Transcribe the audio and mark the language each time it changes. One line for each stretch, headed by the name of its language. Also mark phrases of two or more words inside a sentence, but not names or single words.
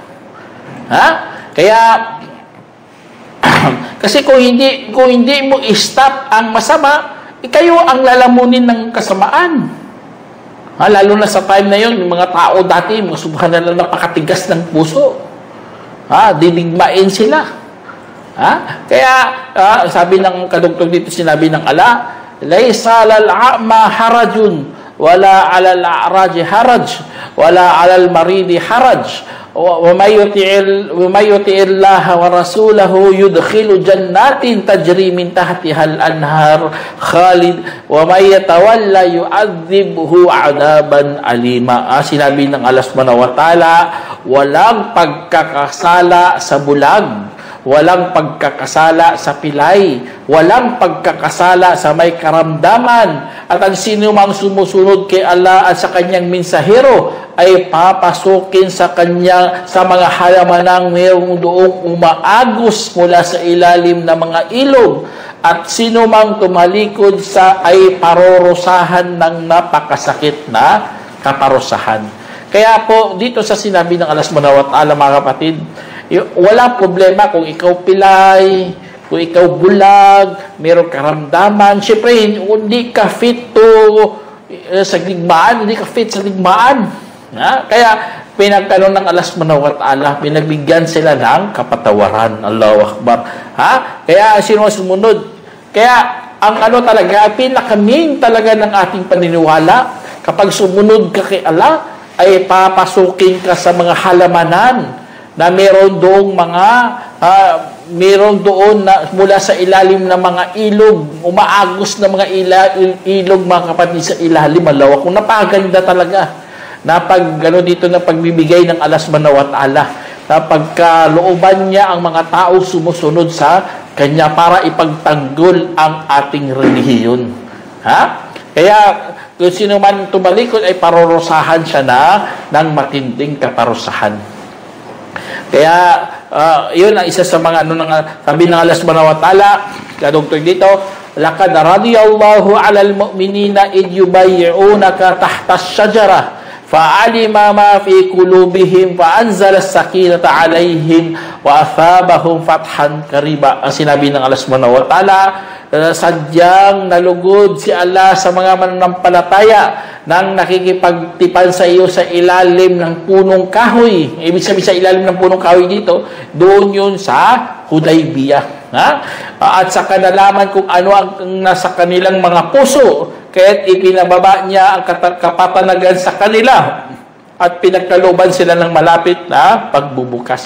Filipino: Kaya kasi kung hindi mo i-stop ang masama, kayo ang lalamunin ng kasamaan. Lalo na sa time na yun, yung mga tao dati, mga subhanallah, napakatigas ng puso. Didigmain sila. Kaya, sabi ng kadugtong dito, sinabi ng Allah,
Arabic: ليس على الأعمى حرج ولا على الأعرج حرج ولا على المريض حرج, وَمَا يُطِعِ اللَّهَ وَرَسُولَهُ يُدْخِلُ جَنَّاتٍ تَجْرِي مِنْ تَحْتِهَا الْأَنْهَارُ خَالِدٍ وَمَا يَتَوَلَّى يُعَذِّبْهُ عَذَابًا أَلِيمًا.
Filipino: Sinabi ng
Arabic: الله سبحانه وتعالى,
Filipino: walang pagkakasala sa bulag, walang pagkakasala sa pilay, walang pagkakasala sa may karamdaman, at ang sino mang sumusunod kay Allah at sa kanyang mensahero ay papasukin sa mga halamanang mayroong doong umaagos mula sa ilalim ng mga ilog, at sino mang tumalikod ay parurusahan ng napakasakit na kaparusahan. Kaya po dito sa sinabi ng
Arabic: الله سبحانه وتعالى,
Filipino: mga kapatid, wala problema kung ikaw pilay, kung ikaw bulag, mayroong karamdaman. Siyempre, hindi ka fit sa digmaan, hindi ka fit sa digmaan. Kaya, pinagkaroon ng
Arabic: الله سبحانه وتعالى,
Filipino: pinagbigyan sila ng kapatawaran.
Arabic: الله أكبر.
Filipino: Kaya, sino sumunod? Kaya, ang talaga, pinaka-main talaga ng ating paniniwala, kapag sumunod ka kay Allah, ay papasukin ka sa mga halamanan na meron doong meron doon na mula sa ilalim ng mga ilog, umaagos na mga ilog, mga kapatid, sa ilalim, malawak. Kung napaganda talaga na dito na pagbibigay ng
Arabic: الله سبحانه وتعالى,
Filipino: na pagkalooban niya ang mga tao sumusunod sa kanya para ipagtanggol ang ating relihiyon. Kaya kung sino man tumalikod ay parurusahan siya ng matinding kaparusahan. Kaya, yun ang isa sa mga sabi ng
Arabic: الله سبحانه وتعالى,
Filipino: kadugtong dito,
Arabic: لقد رضي الله عن المؤمنين إذ يبايعونك تحت الشجرة فعلم ما في قلوبهم فأنزل السكينة عليهم وأثابهم فتحا قريبا.
Filipino: Ang sinabi ng
Arabic: الله سبحانه وتعالى,
Filipino: sadyang nalugod si Allah sa mga mananampalataya nang nakikipagtipan sa iyo sa ilalim ng punong kahoy. Ibig sabihin sa ilalim ng punong kahoy dito, doon yun sa Hudaybiyah. At sa kanalaman kung ano ang nasa kanilang mga puso, kaya't ipinababa niya ang kapatanagan sa kanila at pinagkalooban sila ng malapit na pagbubukas.